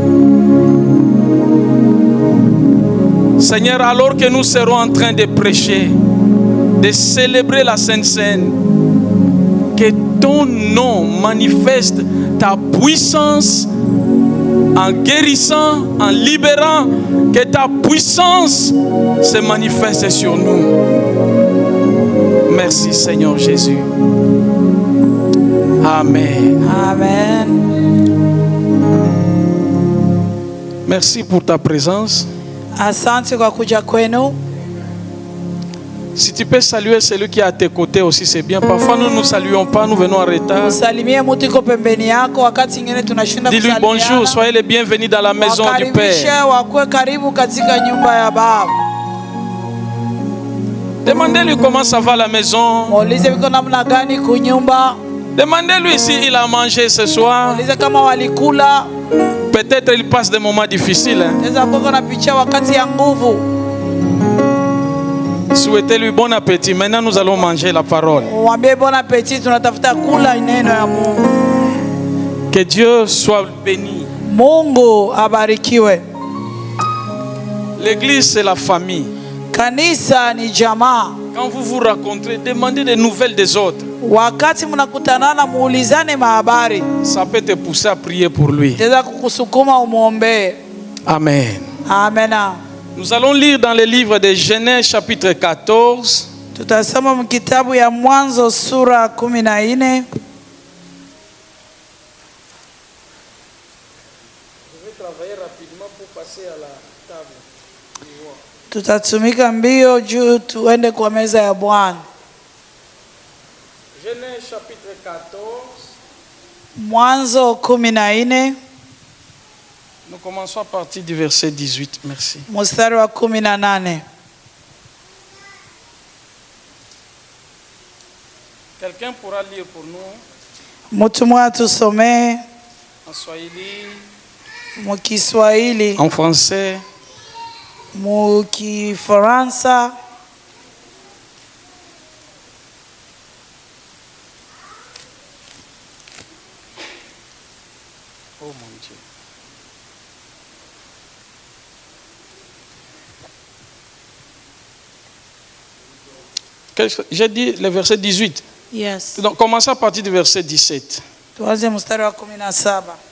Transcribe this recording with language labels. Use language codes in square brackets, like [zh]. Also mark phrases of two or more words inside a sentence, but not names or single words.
[fr] Seigneur, alors que nous serons en train de prêcher, de célébrer la Sainte Seine, que ton nom manifeste ta puissance en guérissant, en libérant, que ta puissance se manifeste sur nous. Merci Seigneur Jésus. Amen. Amen. Merci pour ta présence. [sw] Asante kwa kuja kwenu. [fr] Si tu peux saluer celui qui est à tes côtés aussi, c'est bien. Parfois nous ne saluons pas, nous venons en retard. [sw] Usalimie mtu iko pembeni yako wakati mwingine tunashinda [fr] Dis-lui bonjour, soyez les bienvenus dans la maison du Père. [sw] Wakwe karibu katika nyumba ya Baba. [fr] Demandez-lui comment ça va à la maison. [sw] Muulize viko namna gani kunyumba. [fr] Demandez-lui s'il a mangé ce soir. [sw] Muulize kama walikula. [fr] Peut-être il passe des moments difficiles. [sw] Naweza kuwa anapitia wakati ya nguvu. [fr] Souhaitez-lui bon appétit. Maintenant nous allons manger la parole. [sw] Mwambie [fr] bon appétit, [sw] tunatafuta kula neno ya Mungu. [fr] Que Dieu soit béni. [sw] Mungu abarikiwe. [fr] L'église c'est la famille. [sw] Kanisa ni jamaa. [fr] Quand vous vous rencontrez, demandez des nouvelles des autres. [sw] Wakati mnakutanana muulizane mahabari. [fr] Ça peut te pousser à prier pour lui. [sw] Teza kukusukuma umuombe. [fr] Amen. Amen. Nous allons lire dans le livre de Genèse chapitre 14. [sw] Tutasoma mkitabu ya Mwanzo sura 14. Tutatumika mbio juu tuende kwa meza ya Bwana. [fr] Genèse chapitre 14. [sw] Mwanzo 14. [fr] Nous commençons à partir du verset 18. Merci. [sw] Mstari wa 18. [fr] Quelqu'un pourra lire pour nous [sw] Mtu mmoja tusomee [fr] en Swahili, [sw] mukiswahili, [fr] en français, [sw] mukifaransa. [fr] oh mon Dieu. J'ai dit le verset 18. Yes. Donc commençons à partir du verset 17. [sw] Tuanze mstari wa 17.